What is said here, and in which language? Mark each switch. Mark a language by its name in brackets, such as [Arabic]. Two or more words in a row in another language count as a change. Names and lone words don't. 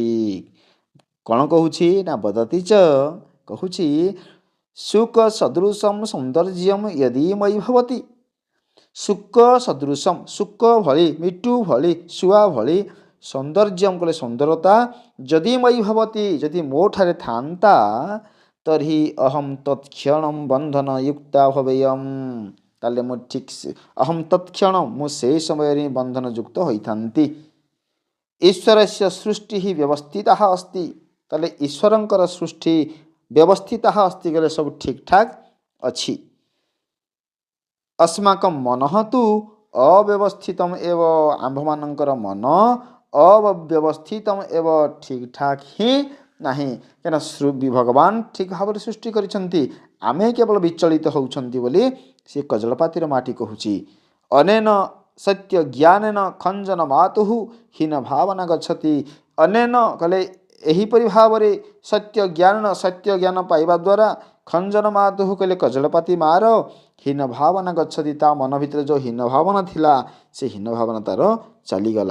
[Odia] କ'ଣ କହୁଛି ନା [Sanskrit] ବଦତି ଚ, [Odia] କହୁଛି [Sanskrit] ଶୁକ ସଦୃଶମ୍ ସୌନ୍ଦର୍ଯ୍ୟମ୍ ୟଦି ମୟୀ ଭବତି, ଶୁକ ସଦୃଶମ୍, [Odia] ଶୁକ ଭଳି, ମିଟୁ ଭଳି, ଶୁଆ ଭଳି, ସୌନ୍ଦର୍ଯ୍ୟମ୍ କହିଲେ ସୁନ୍ଦରତା, [Sanskrit] ଯଦି ମୟୀ ଭବତି, [Odia] ଯଦି ମୋ ଠାରେ ଥାନ୍ତା, [Sanskrit] ତର୍ହି ଅହଂ ତତ୍କ୍ଷଣମ୍ ବନ୍ଧନ ଯୁକ୍ତା ଭବେୟମ୍, [Odia] ତାହେଲେ ମୁଁ ଠିକ୍ [Sanskrit] ଅହଂ ତତ୍କ୍ଷଣ, [Odia] ମୁଁ ସେହି ସମୟରେ ହିଁ ବନ୍ଧନ ଯୁକ୍ତ ହୋଇଥାନ୍ତି। [Sanskrit] ଈଶ୍ୱରସ୍ୟ ସୃଷ୍ଟି ହିଁ ବ୍ୟବସ୍ଥିତା ଅସ୍ତି, [Odia] ତାହେଲେ ଈଶ୍ୱରଙ୍କର ସୃଷ୍ଟି [Sanskrit] ବ୍ୟବସ୍ଥିତା ଅସ୍ତି [Odia] ଗଲେ ସବୁ ଠିକ୍ ଠାକ୍ ଅଛି। [Sanskrit] अस्माकं मनः तु अव्यवस्थितम् एव, [Odia] आम्भମାନଙ୍କର ମନ [Sanskrit] ଅବ୍ୟବସ୍ଥିତମ୍ ଏବ, [Odia] ଠିକ୍ ଠାକ୍ ହିଁ ନାହିଁ। କାହିଁକିନା ଭଗବାନ ଠିକ୍ ଭାବରେ ସୃଷ୍ଟି କରିଛନ୍ତି, ଆମେ କେବଳ ବିଚଳିତ ହେଉଛନ୍ତି ବୋଲି ସେ କଜଳପାତିର ମାଟି କହୁଛି। [Sanskrit] ଅନେନ ସତ୍ୟ ଜ୍ଞାନେନ ଖଞ୍ଜନ ମାତୁଃ ହୀନ ଭାବନା ଗଚ୍ଛତି, [Odia] ଅନେନ କହିଲେ ଏହିପରି ଭାବରେ ସତ୍ୟ ଜ୍ଞାନ ପାଇବା ଦ୍ୱାରା, [Sanskrit] ଖଞ୍ଜନ ମାତୁଃ [Odia] କହିଲେ କଜଳପାତି ମାର, [Sanskrit] ହୀନ ଭାବନା ଗଚ୍ଛତି, [Odia] ତା ମନ ଭିତରେ ଯେଉଁ ହୀନ ଭାବନା ଥିଲା, ସେ ହୀନ ଭାବନା ତାର ଚାଲିଗଲା।